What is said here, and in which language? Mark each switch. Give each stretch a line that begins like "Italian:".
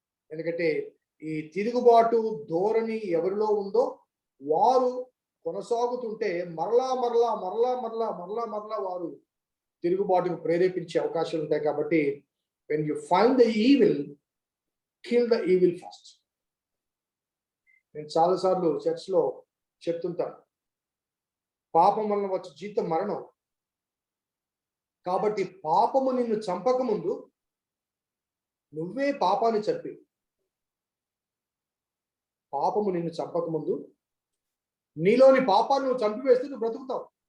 Telugu: ఎందుకంటే ఈ తిరుగుబాటు ధోరణి ఎవరిలో ఉందో వారు కొనసాగుతుంటే మరలా మరలా మరలా మరలా మరలా మరలా వారు తిరుగుబాటుకు ప్రేరేపించే అవకాశాలు ఉంటాయి. కాబట్టి
English: when you find the evil, kill the evil first.
Telugu: నేను చాలాసార్లు చర్చ్లో చెప్తుంటాను, పాపం వలన వచ్చే జీతం మరణం. కాబట్టి పాపము నిన్ను చంపక ముందు నువ్వే పాపాన్ని చంపి, పాపము నిన్ను చంపక ముందు నీలోని పాపాన్ని నువ్వు చంపివేస్తే నువ్వు బ్రతుకుతావు.